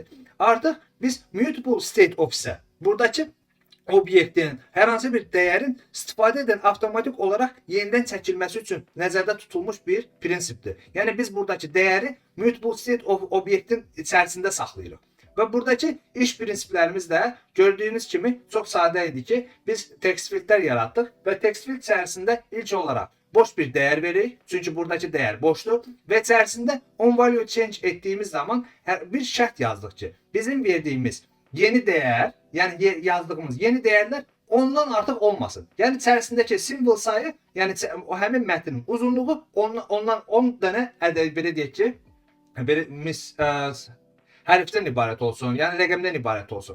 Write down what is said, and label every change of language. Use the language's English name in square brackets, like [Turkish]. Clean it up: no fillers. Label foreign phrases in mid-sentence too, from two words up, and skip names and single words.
[Azerbaijani] Artıq biz [English] Mutable State Office [Azerbaijani] buradakı obyektin, hər hansı bir dəyərin istifadə edən avtomatik olaraq yenidən çəkilməsi üçün nəzərdə tutulmuş bir prinsipdir. Yəni biz buradakı dəyəri [English] Mutable State of [Azerbaijani] obyektin içərisində saxlayırıq. Və buradakı iş prinsiplərimiz də gördüyünüz kimi çox sadə idi ki, biz [English] text fieldlər [Azerbaijani] yaratdıq və [English] text field [Azerbaijani] içərisində ilk olaraq boş bir dəyər veririk. Çünki buradakı dəyər boşdur və içərisində [English] onValue change [Azerbaijani] etdiyimiz zaman bir şərt yazdıq ki, bizim verdiyimiz yeni dəyər, yəni yazdığımız yeni dəyərlər ondan artıq olmasın. Yəni içərisindəki simvol sayı, yəni o həmin mətnin uzunluğu ondan 10 dənə belə deyək ki, hərfdən ibarət olsun, yəni rəqəmdən ibarət olsun.